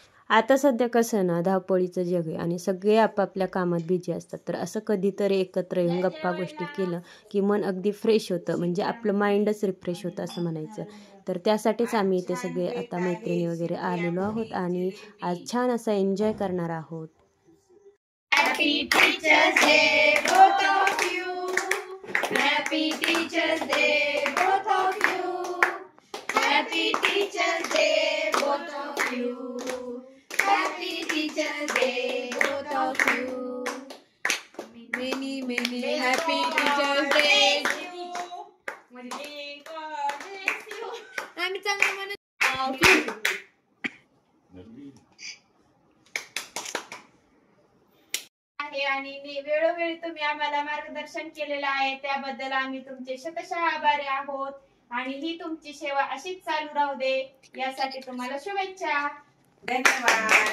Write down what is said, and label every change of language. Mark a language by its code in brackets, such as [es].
[mr] आता सध्या कसं ना, धावपळीचं जग आहे आणि सगळे आपापल्या कामात बिझी असतात. तर असं कधीतरी एकत्र येऊन गप्पा गोष्टी केलं की मन अगदी फ्रेश होतं, म्हणजे आपलं माइंडच रिफ्रेश होतं असं म्हणायचं. तर त्यासाठीच आम्ही इथे सगळे आता मैत्रिणी वगैरे आलेलो आहोत आणि आज छान असा एन्जॉय करणार आहोत. [en] Happy Teachers Day, both of you. Happy Teachers Day, both of you. Happy Teachers Day, both of you. Happy Teachers Day, both of you. Many happy Teachers Day to you. [mr] आम्ही चांगलं म्हणत आहे आणि वेळोवेळी तुम्ही आम्हाला मार्गदर्शन केलेलं आहे, त्याबद्दल आम्ही तुमचे शतशः आभारी आहोत. आणि ही तुमची सेवा अशीच चालू राहू दे, यासाठी तुम्हाला शुभेच्छा. धन्यवाद.